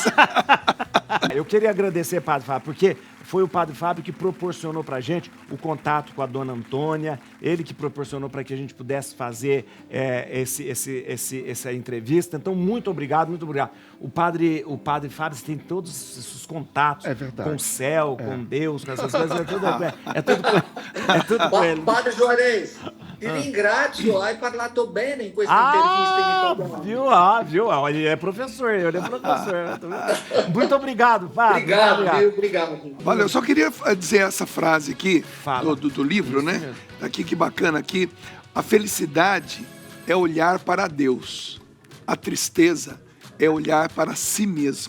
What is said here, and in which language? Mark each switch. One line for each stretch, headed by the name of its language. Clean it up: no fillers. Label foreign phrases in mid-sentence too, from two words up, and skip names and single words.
Portuguese: Eu queria agradecer, Padre Fábio, porque foi o Padre Fábio que proporcionou pra gente o contato com a Dona Antônia, ele que proporcionou para que a gente pudesse fazer essa entrevista. Então, muito obrigado, muito obrigado. O Padre Fábio tem todos esses contatos com o céu, com Deus, com essas coisas. É tudo com ele.
Italian: Padre Juarez, ti ringrazio, hai parlato bene in questa intervista in italiano.
Portuguese: Viu? Ele é professor. Muito obrigado, Padre. Obrigado. Olha, eu só queria dizer essa frase aqui do livro, né? Aqui, que bacana aqui. A felicidade é olhar para Deus. A tristeza é olhar para si mesmo.